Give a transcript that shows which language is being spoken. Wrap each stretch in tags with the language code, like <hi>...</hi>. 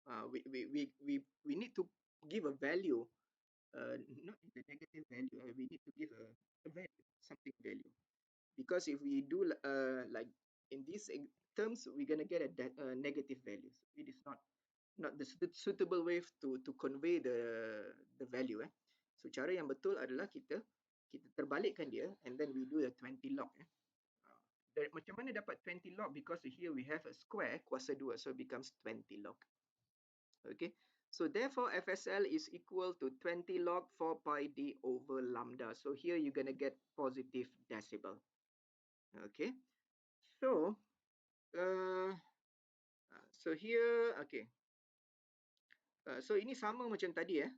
<en>We need to give a value, not the negative value. We need to give a value, something value. Because if we do like in these terms, we're gonna get a negative value. So it is not the suitable way to convey the value.</en> <ms>So cara yang betul adalah kita terbalikkan dia,</ms> <en>and then we do the 20 log.</en> <ms>Macam mana dapat 20 log?</ms> <en>Because here we have a square</en> <ms>kuasa 2,</ms> <en>so it becomes 20 log. Okay, so therefore FSL is equal to 20 log 4 pi d over lambda. So here you're going to get positive decibel. Okay, so so here, okay, so</en> <ms>ini sama macam tadi.</ms>